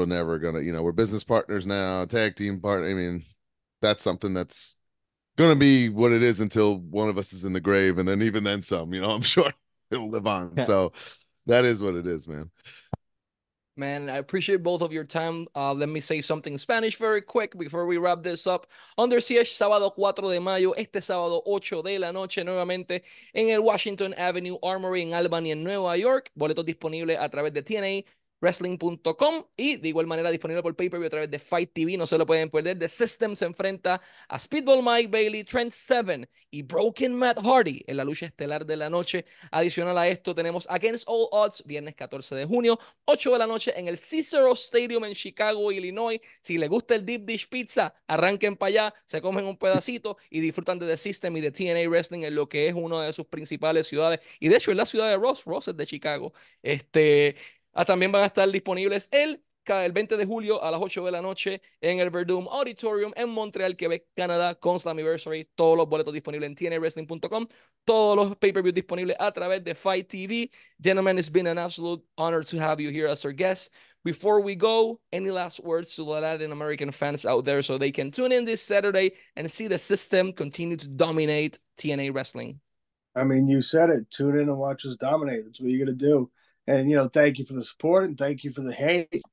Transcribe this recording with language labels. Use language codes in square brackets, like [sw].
[en] We're never gonna, we're business partners now, tag team partner. I mean, that's something that's gonna be what it is until one of us is in the grave, and then even then some. I'm sure it'll live on. Yeah. So that is what it is, man. Man, I appreciate both of your time. Let me say something in Spanish very quick before we wrap this up. [es] Under Siege, sábado 4 de mayo, este sábado 8 de la noche, nuevamente en el Washington Avenue Armory en Albany, en Nueva York. Boletos disponibles a través de TNA Wrestling.com y de igual manera disponible por pay-per-view a través de Fight TV. No se lo pueden perder. The System se enfrenta a Speedball Mike Bailey, Trent Seven y Broken Matt Hardy en la lucha estelar de la noche. Adicional a esto tenemos Against All Odds, viernes 14 de junio, 8 de la noche en el Cicero Stadium en Chicago, Illinois. Si les gusta el Deep Dish Pizza, arranquen para allá, se comen un pedacito y disfrutan de The System y de TNA Wrestling en lo que es una de sus principales ciudades. Y de hecho es la ciudad de Ross. Ross es de Chicago. También van a estar disponibles el 20 de julio a las 8 de la noche en el Verdum Auditorium en Montreal, Quebec, Canadá, con Slammiversary. Todos los boletos disponibles en tnawrestling.com. Todos los pay-per-views disponibles a través de Fight TV. [en] Gentlemen, it's been an absolute honor to have you here as our guest. Before we go, any last words to the Latin American fans out there so they can tune in this Saturday and see the System continue to dominate TNA wrestling? I mean, you said it. Tune in and watch us dominate. That's what you're going to do. And, thank you for the support and thank you for the hate.